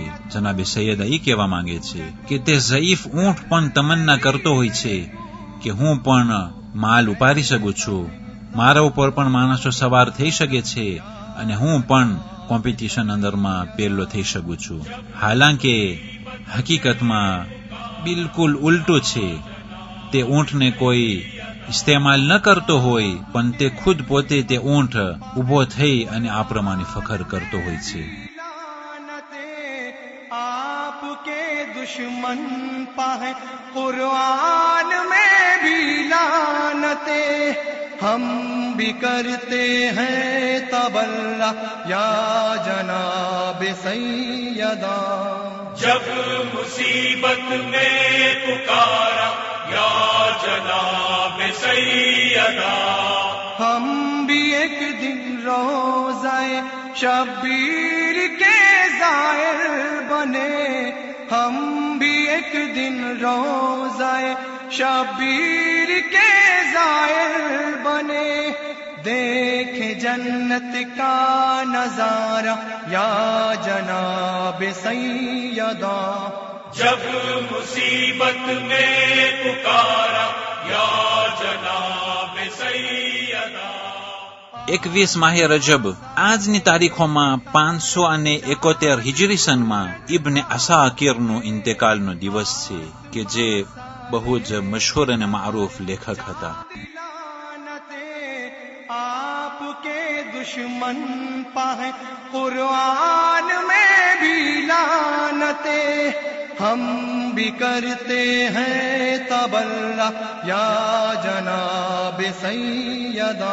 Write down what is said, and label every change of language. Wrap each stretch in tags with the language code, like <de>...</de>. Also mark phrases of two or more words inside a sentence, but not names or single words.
<gu>જનાબે સૈયદા એ કહેવા માંગે છે કે તે ઝઈફ ઊંટ પણ તમન્ના કરતો હોય છે કે હું પણ માલ ઉપાડી શકું છું, મારા ઉપર પણ માણસો સવાર થઈ શકે છે, અને હું પણ કોમ્પિટિશન અંદરમાં પહેલો થઈ શકું છું. હાલાંકે હકીકતમાં બિલકુલ ઉલટું છે. તે ઊંટને કોઈ ઇસ્તેમાલ ન કરતો હોય, પણ તે ખુદ પોતે તે ઊંટ ઉભો થઈ અને આ પ્રમાણે ફખર કરતો હોય છે.</gu> <ur>آپ کے دشمن پر قرآن میں بھی لعنتیں، ہم بھی کرتے ہیں تبرا یا جناب سیدہ. جب مصیبت میں پکارا یا جناب سیدہ، ہم بھی ایک دن روزہ شبیر کے زائر بنے، ہم بھی ایک دن روزہ شبیر کے زائر بنے، دیکھیں جنت کا نظارہ یا جناب سیدہ، جب مصیبت میں پکارا یا جناب سیدہ.</ur> <gu>21 માહ રજબ આજની તારીખોમાં 571 હિજરી સનમાં ઇબ્ન અસાકિરનું ઇન્તેકાલનો દિવસ છે કે જે બહુ જ મશહૂર અને મારૂફ લેખક હતા.</gu> <ur>آپ کے دشمن پائے قرآن میں بھی لعنتیں، ہم بھی کرتے ہیں تبرہ یا جناب سیدہ،</ur>